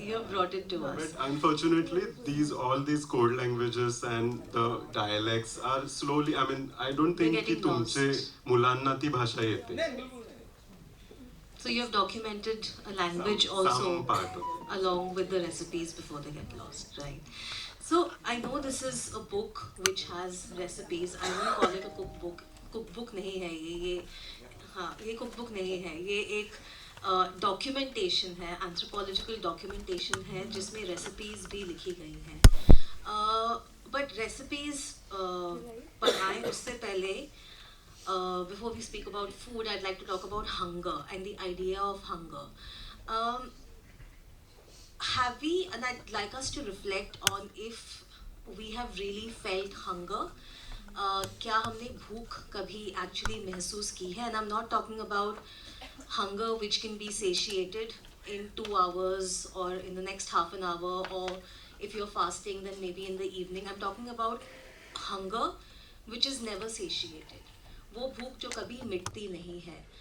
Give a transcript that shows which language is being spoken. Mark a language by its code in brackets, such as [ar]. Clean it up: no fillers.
[en] You have brought it to us. But unfortunately, all these code languages and the dialects are slowly. I mean, I don't think [mr] कि तुमचे मुलांना ती भाषा येते. [en] So you have documented a language also some part of it. Along with the recipes before they get lost, right? So I know this is a book which has recipes. I won't call it a cookbook. [hi] Cookbook नहीं है ये हाँ ये cookbook नहीं है ये एक documentation है, anthropological documentation है जिसमें recipes भी लिखी गई हैं. [en] But recipes [hi] पढ़ाएं उससे पहले [en] before we speak about food, I'd like to talk about hunger and the idea of hunger. Have we, and I'd like us to reflect on if we have really felt hunger. [hi] क्या हमने भूख कभी actually महसूस की है? [en] And I'm not talking about hunger which can be satiated in 2 hours or in the next half an hour, or if you're fasting then maybe in the evening. I'm talking about hunger which is never satiated. [hi] वो भूख जो कभी मिटती नहीं है.